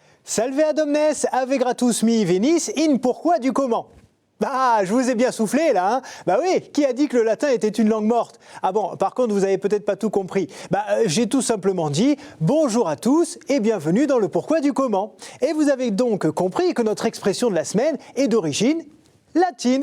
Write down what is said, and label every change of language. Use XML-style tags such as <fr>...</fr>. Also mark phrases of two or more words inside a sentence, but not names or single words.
<la>Salve ad omnes, ave gratus mihi venis, in pourquoi du comment.</la> <fr>Ah, je vous ai bien soufflé là, hein. Bah oui, qui a dit que le latin était une langue morte? Ah bon, par contre, vous avez peut-être pas tout compris. J'ai tout simplement dit bonjour à tous et bienvenue dans le pourquoi du comment. Et vous avez donc compris que notre expression de la semaine est d'origine latine.</fr>